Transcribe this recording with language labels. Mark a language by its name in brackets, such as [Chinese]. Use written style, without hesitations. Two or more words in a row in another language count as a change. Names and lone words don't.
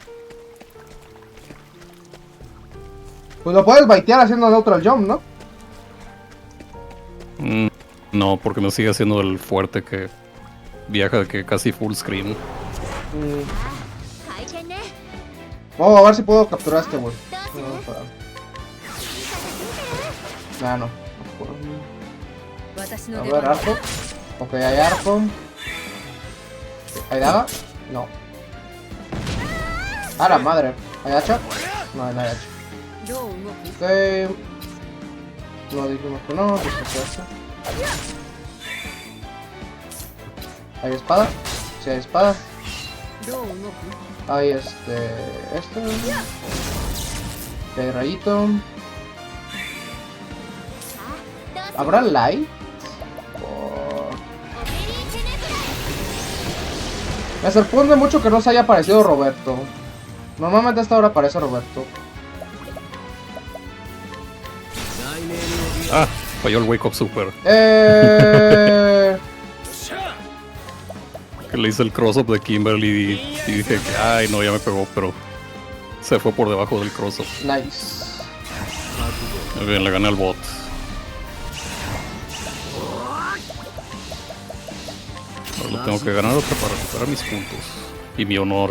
[Spanish] Pues lo puedes baitear haciendo [English] neutral jump, [Spanish] ¿no? No, porque me sigue haciendo el fuerte que viaja que casi full screen. Oh, a ver si puedo capturar a este güey. [Japanese] どうする [Spanish] No, para. [Japanese] いい形見てる [Spanish] Nah, no. A [Japanese] 私の出番 [Spanish] ver, [Japanese] だ [Spanish] arco. Ok, hay arco. ¿Hay daga? No. ¡A la madre! ¿Hay hacha? No, no hay hacha. [Japanese] どう動く [Spanish] Ok. No dijimos que no, dijimos que hacha. ¿Hay espada? Sí, hay espada. [Japanese] どう動く [Spanish] Hay esto. Hay rayito. [Japanese] さあどうする [Spanish] ¿Habrá light? [Japanese] オペリーチェネフライ [Spanish] Me sorprende mucho que no se haya aparecido Roberto. Normalmente a esta hora aparece Roberto. Ah, falló el [English] Wake Up Super. [Spanish] Que le hice el cross-up de Kimberly y dije que, ay, no, ya me pegó, pero se fue por debajo del cross-up. Nice. Muy bien, le gané al bot. Ahora lo tengo que ganar otra para recuperar mis puntos. Y mi honor.